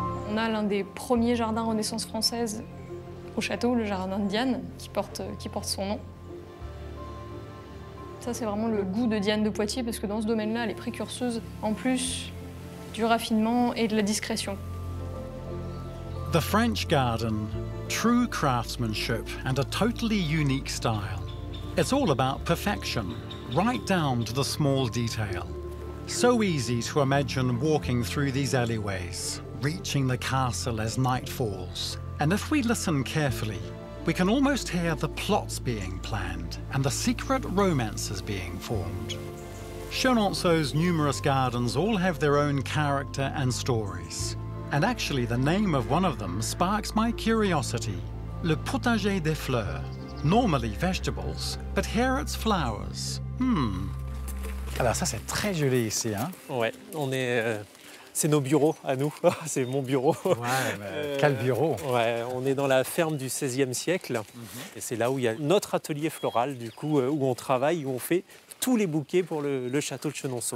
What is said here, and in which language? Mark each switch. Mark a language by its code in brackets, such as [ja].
[fr] On a l'un des premiers jardins Renaissance française au château, le jardin de Diane, qui porte son nom. Ça, c'est vraiment le goût de Diane de Poitiers, parce que dans ce domaine-là, elle est précurseuse, en plus du raffinement et de la discrétion. [en] The French garden, true craftsmanship and a totally unique style. It's all about perfection, right down to the small detail. So easy to imagine walking through these alleyways, reaching the castle as night falls. And if we listen carefully, we can almost hear the plots being planned and the secret romances being formed. Chenonceau's numerous gardens all have their own character and stories. And actually, the name of one of them sparks my curiosity. Le Potager des Fleurs. Normally vegetables, but here it's flowers. [fr] Alors ça, c'est très joli ici, hein? Ouais, c'est nos bureaux à nous, c'est mon bureau. Ouais, quel bureau! Ouais, on est dans la ferme du XVIe siècle. Et c'est là où il y a notre atelier floral, du coup, où on travaille, où on fait tous les bouquets pour le château de Chenonceau.